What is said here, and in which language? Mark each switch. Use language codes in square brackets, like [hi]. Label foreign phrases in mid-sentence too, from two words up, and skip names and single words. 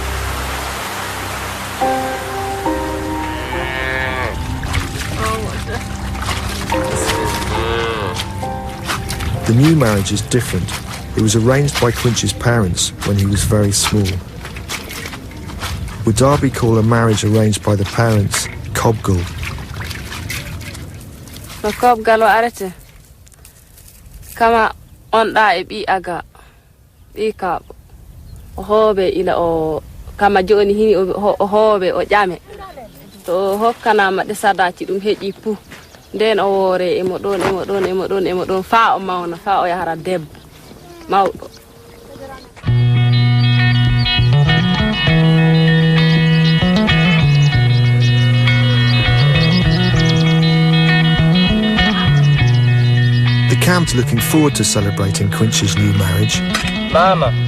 [en] The new marriage is different. It was arranged by Quincy's parents when he was very small. Wodaabe call a marriage arranged by the parents kobgal. [ff] Kobgal o arete kama on ɗa e ɓi aga ɓi ka o hooɓe ila o kama joni hini o hooɓe o ƴame to o hokkanama ɗe sadaci ɗum heƴi pu nden o woore emo ɗon fa o mawna fa o yahara debbo mawɗo. [en] The camp's looking forward to celebrating Quincy's new marriage. Mama.